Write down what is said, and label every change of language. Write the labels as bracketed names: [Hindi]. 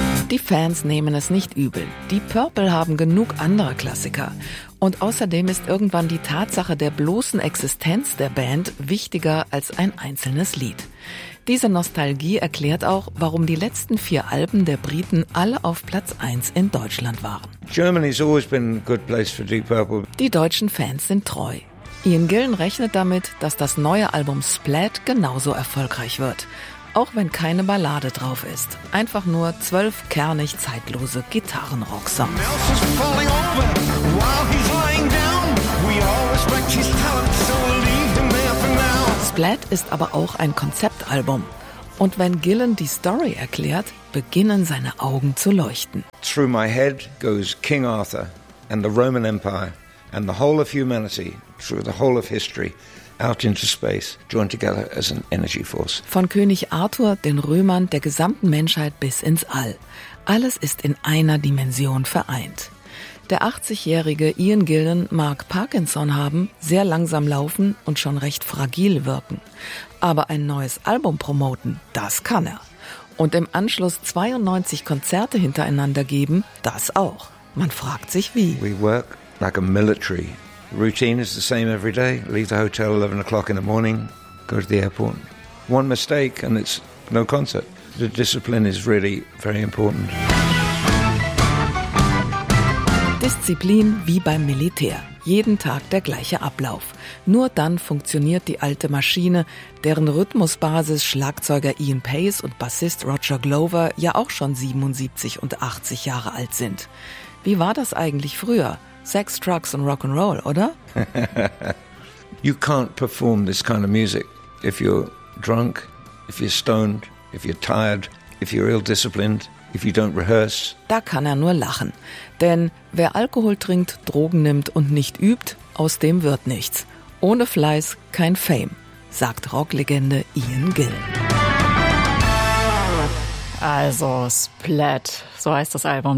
[German] Die Fans nehmen es nicht übel. Die Purple haben genug andere Klassiker. Und außerdem ist irgendwann die Tatsache der bloßen Existenz der Band wichtiger als ein einzelnes Lied. Diese Nostalgie erklärt auch, warum die letzten vier Alben der Briten alle auf Platz 1 in Deutschland waren. [English] Germany's always been a good place for Deep Purple. [German] Die deutschen Fans sind treu. Ian Gillan rechnet damit, dass das neue Album Splat genauso erfolgreich wird. Auch wenn keine Ballade drauf ist. Einfach nur 12 kernig zeitlose Gitarrenrocksongs. Splat ist aber auch ein Konzeptalbum. Und wenn Gillen die Story erklärt, beginnen seine Augen zu leuchten. [English] Through my head goes King Arthur and the Roman Empire and the whole of humanity through the whole of history out into space, joined together as an energy force. [German] Von König Arthur, den Römern, der gesamten Menschheit bis ins All. Alles ist in einer Dimension vereint. Der 80-jährige Ian Gillan mag Parkinson haben, sehr langsam laufen und schon recht fragil wirken. Aber ein neues Album promoten, das kann er. Und im Anschluss 92 Konzerte hintereinander geben, das auch. Man fragt sich wie. [English] We work like a military. Routine is the same every day. Leave the hotel 11 o'clock in the morning, go to the airport. One mistake and it's no concert. The discipline is really very important. [German] Disziplin wie beim Militär. Jeden Tag der gleiche Ablauf. Nur dann funktioniert die alte Maschine, deren Rhythmusbasis Schlagzeuger Ian Paice und Bassist Roger Glover ja auch schon 77 und 80 Jahre alt sind. Wie war das eigentlich früher? Sex, Drugs und Rock'n'Roll, oder? [English] You can't perform this kind of music if you're drunk, if you're stoned, if you're tired, if you're ill-disciplined. If you don't rehearse. [German] Da kann er nur lachen. Denn wer Alkohol trinkt, Drogen nimmt und nicht übt, aus dem wird nichts. Ohne Fleiß kein Fame, sagt Rocklegende Ian Gillan. Also Splat, so heißt das Album.